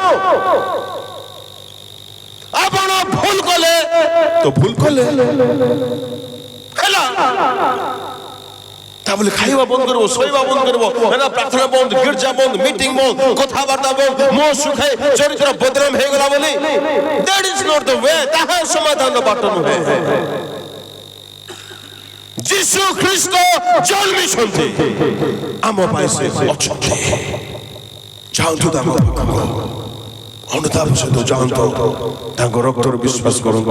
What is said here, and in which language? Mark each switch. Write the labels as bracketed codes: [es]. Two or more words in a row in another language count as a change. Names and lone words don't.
[or] ଆପଣ ଭୁଲ କଲେ ତ ଭୁଲ କଲେ ହେଲା, ତା ବୋଲି ଖାଇବା ବନ୍ଦ କରିବ, ଶୋଇବା ବନ୍ଦ କରିବ, ପ୍ରାର୍ଥନା ବନ୍ଦ, ଗିର୍ଜା ବନ୍ଦ, ମିଟିଂ ବନ୍ଦ, କଥାବାର୍ତ୍ତା ବନ୍ଦ, ମୋ ସୁଖାଇ ଚରିତ୍ର ବଦନାମ ହେଇଗଲା ବୋଲି [en] that is not the way। [or] ତାହା ସମାଧାନର ବାଟ ନୁହେଁ। ଯୀଶୁ ଖ୍ରୀଷ୍ଟ ଜନ୍ମିଛନ୍ତି, ଆମ ପାଇଁ ସେ ଅଛନ୍ତି। ଯାଆନ୍ତୁ ତାଙ୍କ ପାଖକୁ, ଅନୁତାପ ସହିତ ଯାଆନ୍ତୁ, ତାଙ୍କ ରକ୍ତର ବିଶ୍ୱାସ କରନ୍ତୁ।